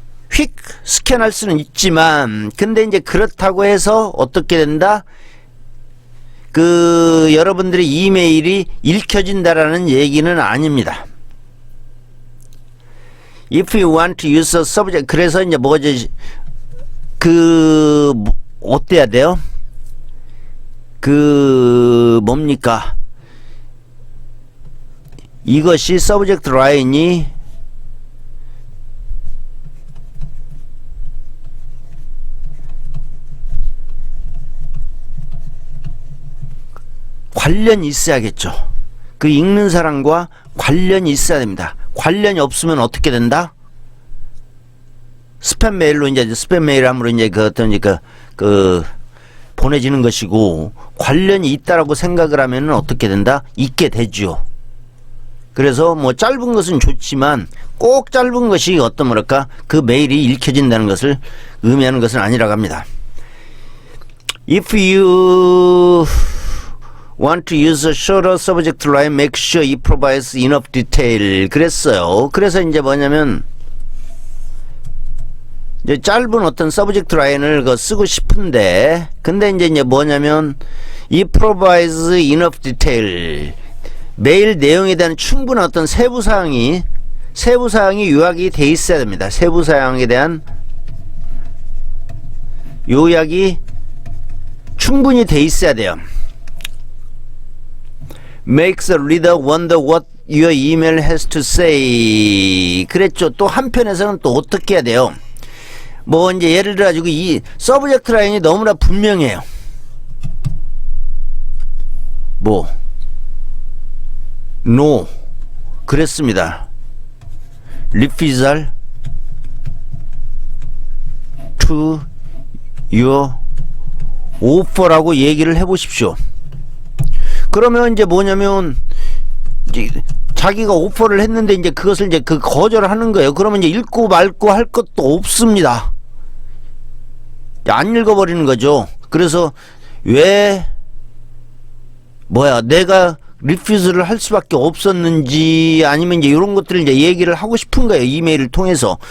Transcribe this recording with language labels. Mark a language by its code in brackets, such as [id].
[ko] 휙 스캔할 수는 있지만, 근데 이제 그렇다고 해서 어떻게 된다? 그 여러분들의 이메일이 읽혀진다라는 얘기는 아닙니다. [en] If you want to use a subject, [ko] 그래서 이제 뭐지? 그 어때야 돼요? 그 뭡니까? 이것이 서브젝트 라인이 관련이 있어야겠죠. 그 읽는 사람과 관련이 있어야 됩니다. 관련이 없으면 어떻게 된다? 스팸 메일로 이제 스팸 메일함으로 이제 그 어떤 그 보내지는 것이고, 관련이 있다라고 생각을 하면은 어떻게 된다? 있게 되죠. 그래서 뭐 짧은 것은 좋지만 꼭 짧은 것이 어떤 뭐랄까 그 메일이 읽혀진다는 것을 의미하는 것은 아니라고 합니다. [en] If you want to use a shorter subject line, make sure it provides enough detail. [ko] 그랬어요. 그래서 이제 뭐냐면 이제 짧은 어떤 서브젝트 라인을 쓰고 싶은데, 근데 이제 뭐냐면 [en] it provides enough detail. [ko] 메일 내용에 대한 충분한 어떤 세부사항이 요약이 돼 있어야 됩니다. 세부사항에 대한 요약이 충분히 돼 있어야 돼요. [en] Makes the reader wonder what your email has to say. [ko] 그랬죠. 또 한편에서는 또 어떻게 해야 돼요? 뭐 이제 예를 들어 가지고 이 서브젝트 라인이 너무나 분명해요. 뭐 no 그랬습니다. [en] refusal to your offer라고 [ko] 얘기를 해보십시오. 그러면 이제 뭐냐면 이제 자기가 오퍼를 했는데 이제 그것을 이제 그 거절하는 거예요. 그러면 이제 읽고 말고 할 것도 없습니다. 안 읽어버리는 거죠. 그래서 왜 내가 리퓨즈를 할 수밖에 없었는지, 아니면 이제 이런 것들을 이제 얘기를 하고 싶은 거예요. 이메일을 통해서.